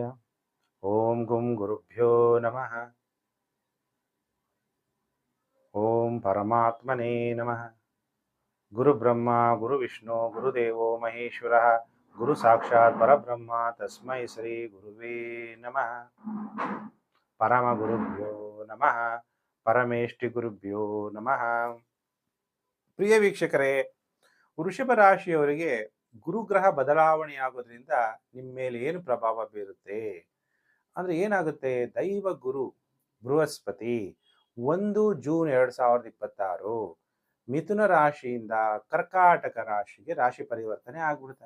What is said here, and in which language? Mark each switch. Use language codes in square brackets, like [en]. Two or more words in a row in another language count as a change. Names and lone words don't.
[sa] ಓಂ ಗುಂ ಗುರುಭ್ಯೋ ನಮಃ. ಓಂ ಪರಮಾತ್ಮನೇ ನಮಃ. ಗುರು ಬ್ರಹ್ಮ ಗುರು ವಿಷ್ಣು ಗುರುದೇವೋ ಮಹೇಶ್ವರ ಗುರು ಸಾಕ್ಷಾತ್ ಪರಬ್ರಹ್ಮ ತಸ್ಮೈ ಶ್ರೀ ಗುರುವೇ ನಮಃ. ಪರಮ ಗುರುಭ್ಯೋ ನಮಃ. ಪರಮೇಷ್ಠಿ ಗುರುಭ್ಯೋ ನಮಃ. [kn] ಪ್ರಿಯ ವೀಕ್ಷಕರೇ, ವೃಷಭ ರಾಶಿಯವರಿಗೆ ಗುರುಗ್ರಹ ಬದಲಾವಣೆಯಾಗೋದ್ರಿಂದ ನಿಮ್ಮ ಮೇಲೆ ಏನು ಪ್ರಭಾವ ಬೀರುತ್ತೆ ಅಂದ್ರೆ ಏನಾಗುತ್ತೆ? ದೈವ ಗುರು ಬೃಹಸ್ಪತಿ 1 ಜೂನ್ 2026 ಮಿಥುನ ರಾಶಿಯಿಂದ ಕರ್ಕಾಟಕ ರಾಶಿಗೆ ರಾಶಿ ಪರಿವರ್ತನೆ ಆಗ್ಬಿಡ್ತಾನೆ.